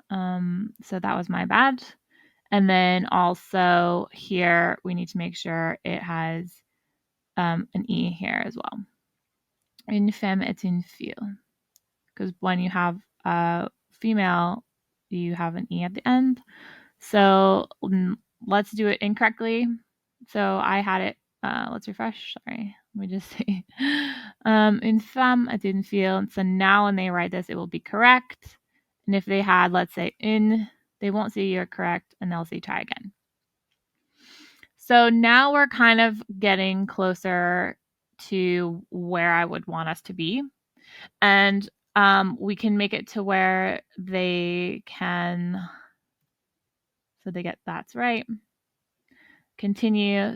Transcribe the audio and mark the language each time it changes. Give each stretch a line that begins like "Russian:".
English: So that was my bad. And then also here, we need to make sure it has an E here as well.
French: Une femme est une fille.
English: Because when you have a female, you have an E at the end. So let's do it incorrectly. So I had it, let's refresh, sorry. Let me just say,
French: une femme est une fille.
English: So now when they write this, it will be correct. And if they had, let's say, une, they won't see you're correct and they'll say try again. So now we're kind of getting closer to where I would want us to be. And we can make it to where they can, so they get that's right. Continue.